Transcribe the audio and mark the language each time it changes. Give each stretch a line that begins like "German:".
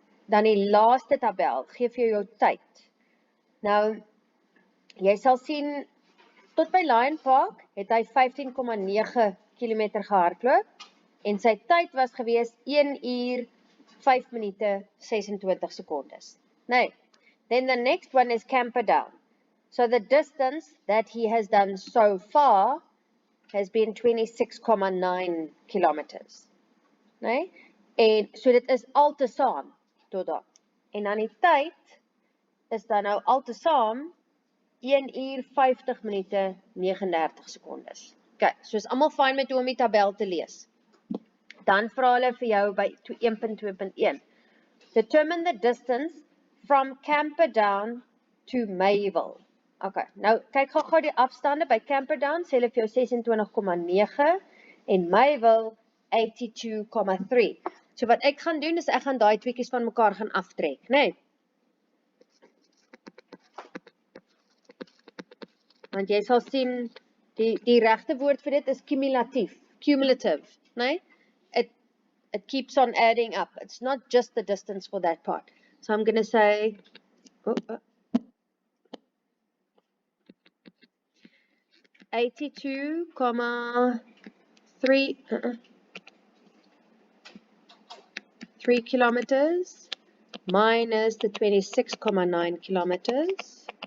Afrikaans: Dan die laaste tabel gee vir jou tyd. Nou jy sal sien tot by Lion Park het hy 15,9 km gehardloop en sy tyd was gewees 1 uur 5 minute 26 sekondes. Nee.
English: Then the next one is Camperdown. So the distance that he has done so far has been 26,9 kilometers.
Afrikaans: Nee? En so dit is altesaam tot daar. En dan die tyd is dan nou altesaam 1 uur 50 minute 39 sekondes. Okay, so is almal fyn met hoe om die tabel te lees. Dan vra hulle vir jou by 1.2.1.
English: Determine the distance from Camperdown to Mayville.
Afrikaans: Okay, nou kyk gou die afstande by Camperdown, sê hulle vir jou 26,9 en Mayville 82,3. So wat ek gaan doen is ek gaan daai tweeetjies van mekaar gaan aftrek, né? Nee? Want jy sal sien die regte woord vir dit is cumulative, né?
English: Nee? It keeps on adding up. It's not just the distance for that part. So I'm going to say 82,3 kilometers minus the 26,9 kilometers.